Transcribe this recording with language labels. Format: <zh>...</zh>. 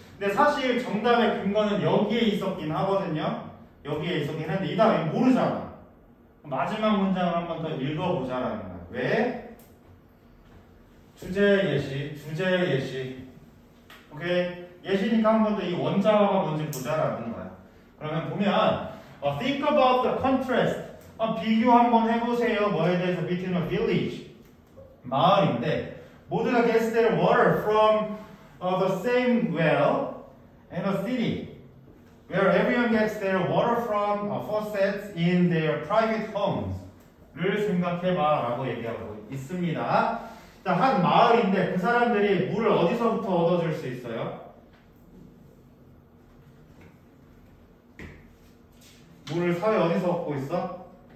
<ko>근데 사실 정답의 근거는 여기에 있었긴 하거든요. 여기에 있었긴 했는데 이 다음에 모르잖아. 마지막 문장을 한번 더 읽어보자라는 거야. 왜? 주제 예시. 오케이? 예시니까 한 번 더 이 원자화가 뭔지 보자라는 거야. 그러면 보면</ko> <en>think about the contrast.</en> <ko>비교 한번 해보세요. 뭐에 대해서?</ko> <en>between a village.</en> <ko>마을인데 모두가</ko> <en>gets their water from the same well and a city where everyone gets their water from faucets in their private homes.</en> <ko>를 생각해봐 라고 얘기하고 있습니다. 자, 한 마을인데 그 사람들이 물을 어디서부터 얻어줄 수 있어요? 물을 사회 어디서 얻고 있어?</ko>